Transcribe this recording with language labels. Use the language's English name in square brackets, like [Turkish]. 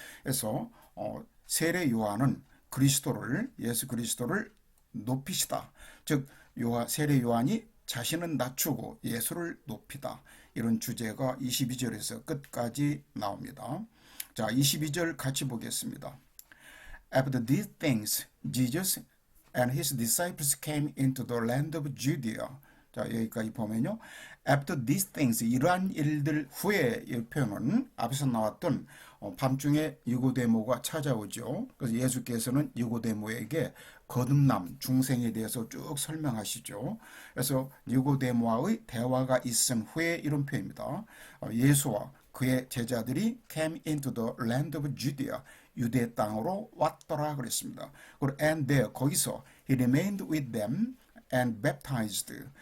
[Korean] 그래서 세례 요한은 예수 그리스도를 높이시다. 즉 세례 요한이 자신은 낮추고 예수를 높이다. 이런 주제가 22절에서 끝까지 나옵니다. 자, 22절 같이 보겠습니다. [English] After these things, Jesus and his disciples came into the land of Judea. [Korean] 자, 여기까지 보면요. [English] After these things, [Korean] 이러한 일들 후에 이 표현은 앞에서 나왔던 밤중에 니고데모가 찾아오죠. 그래서 예수께서는 니고데모에게 거듭남, 중생에 대해서 쭉 설명하시죠. 그래서 니고데모와의 대화가 있은 후에 이런 표현입니다. 예수와 그의 제자들이 [English] came into the land of Judea. [Korean] 유대 땅으로 왔더라 그랬습니다. [English] 그리고 and there 거기서 he remained with them and baptized.